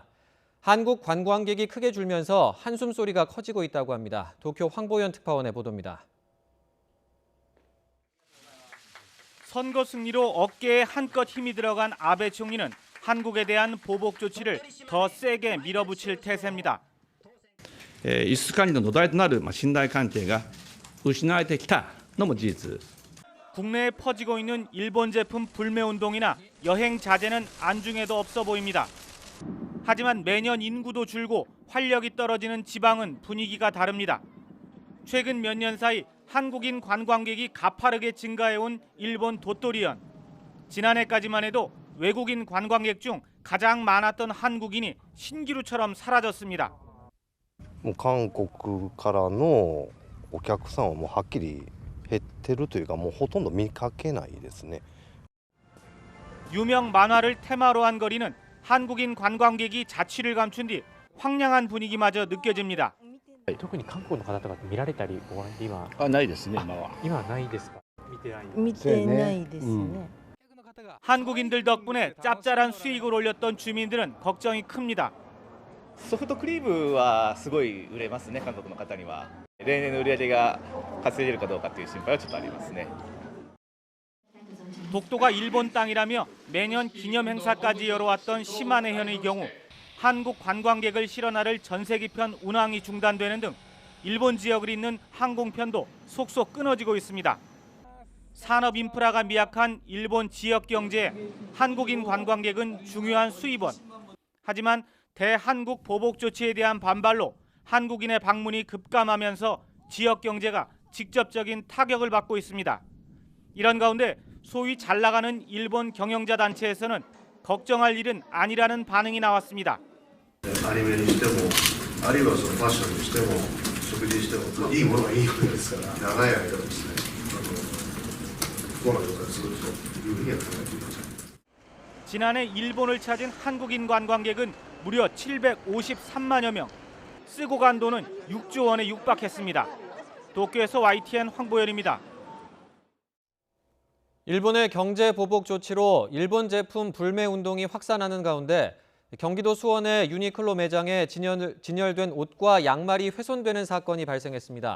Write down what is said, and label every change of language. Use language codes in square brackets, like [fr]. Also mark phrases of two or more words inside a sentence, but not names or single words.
[ko] 한국 관광객이 크게 줄면서 한숨 소리가 커지고 있다고 합니다. 도쿄 황보현 특파원의 보도입니다. 선거 승리로 어깨에 한껏 힘이 들어간 아베 총리는 한국에 대한 보복 조치를 더 세게 밀어붙일 태세입니다. [ja] 輸出管理の土台となる信頼関係が失われてきたのも事実。 [ko] 국내에 퍼지고 있는 일본 제품 불매 운동이나 여행 자제는 안중에도 없어 보입니다. 하지만 매년 인구도 줄고 활력이 떨어지는 지방은 분위기가 다릅니다. 최근 몇 년 사이 한국인 관광객이 가파르게 증가해온 일본 도토리현. 지난해까지만 해도 외국인 관광객 중 가장 많았던 한국인이 신기루처럼 사라졌습니다. [ja] もう韓国からのお客さんはもうはっきり減ってるというかもうほとんど見かけないですね. [ko] 유명 만화를 테마로 한 거리는 한국인 관광객이 자취를 감춘 뒤 황량한 분위기마저 느껴집니다. [ja] 特に韓国の方とか見られたり今ないですね今は。今はないですか。見てないですね. [ko] 한국인들 덕분에 짭짤한 수익을 올렸던 주민들은 걱정이 큽니다. [ja] ソフトクリームはすごい売れますね、韓国の方には。例年の売り上げが稼げるかどうかという心配はちょっとありますね。 [ko] 독도가 일본 땅이라며 매년 기념 행사까지 열어왔던 시마네현의 경우 한국 관광객을 실어나를 전세기편 운항이 중단되는 등 일본 지역을 잇는 항공편도 속속 끊어지고 있습니다. 산업 인프라가 미약한 일본 지역 경제에 한국인 관광객은 중요한 수입원. 하지만 대한국 보복 조치에 대한 반발로 한국인의 방문이 급감하면서 지역 경제가 직접적인 타격을 받고 있습니다. 이런 가운데 소위 잘 나가는 일본 경영자 단체에서는 걱정할 일은 아니라는 반응이 나왔습니다. [ja] アニメにしても、あるいはそのファッションにしても、食事にしても、いいものはいいわけですから、長い間ですね、不幸な状態が続くというふうには考えていません。 [ko] 지난해 일본을 찾은 한국인 관광객은 무려 753만여 명. 쓰고 간 돈은 6조 원에 육박했습니다. 도쿄에서 YTN 황보현입니다. 일본의 경제 보복 조치로 일본 제품 불매 운동이 확산하는 가운데 경기도 수원의 유니클로 매장에 진열된 옷과 양말이 훼손되는 사건이 발생했습니다.